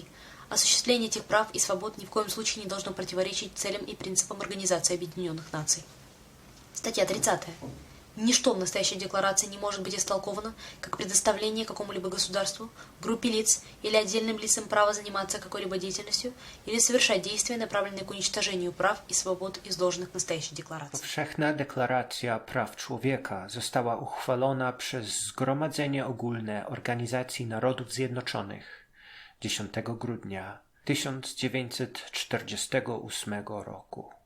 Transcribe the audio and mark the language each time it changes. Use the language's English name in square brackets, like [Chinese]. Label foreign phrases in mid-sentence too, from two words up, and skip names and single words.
[Russian] Осуществление этих прав и свобод ни в коем случае не должно противоречить целям и принципам Организации Объединенных Наций. Статья 30. Ничто в настоящей декларации не может быть истолковано как предоставление какому-либо государству, группе лиц или отдельным лицам права заниматься какой-либо деятельностью или совершать действия, направленные к уничтожению прав и свобод, изложенных в настоящей деклaracji. [Polish] Powszechna Deklaracja Praw Człowieka została uchwalona przez Zgromadzenie Ogólne Organizacji Narodów Zjednoczonych 10 grudnia 1948 roku.